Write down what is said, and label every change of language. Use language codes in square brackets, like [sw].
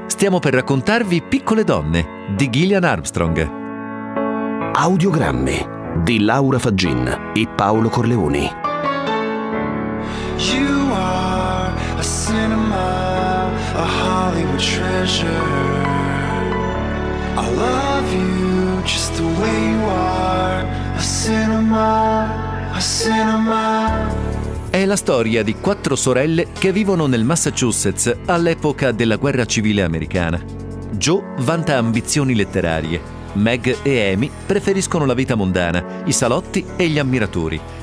[it] Stiamo per raccontarvi Piccole donne di Gillian Armstrong. Audiogrammi di Laura Faggin e Paolo Corleoni. [en] You are a cinema, a Hollywood treasure. I love you just the way you are. A cinema, a cinema. [it] È la storia di quattro sorelle che vivono nel Massachusetts all'epoca della guerra civile americana. Jo vanta ambizioni letterarie. Meg e Amy preferiscono la vita mondana, i salotti e gli ammiratori.